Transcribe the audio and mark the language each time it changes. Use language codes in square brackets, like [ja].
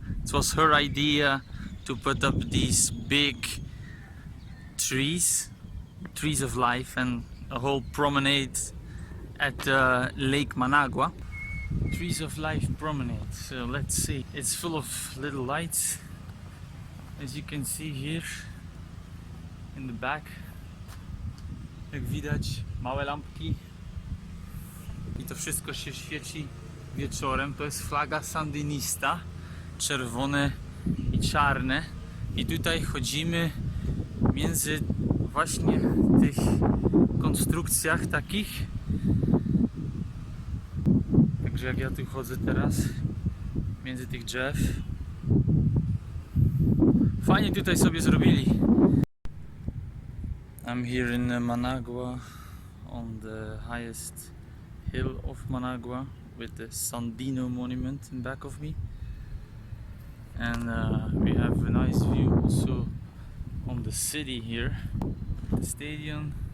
[en] It was her idea to put up these big trees of life, and a whole promenade at Lake Managua. Trees of Life promenade. So let's see. It's full of little lights, as you can see here in the back. [pl] Jak widać, małe lampki i to wszystko się świeci wieczorem. To jest flaga sandynista, czerwone i czarne, i tutaj chodzimy między właśnie tych konstrukcjach takich. Także jak ja tu chodzę teraz między tych drzew, fajnie tutaj sobie zrobili. [en] I'm here in Managua, on the highest hill of Managua, with the Sandino monument in back of me, and we have a nice view also on the city here, the stadium.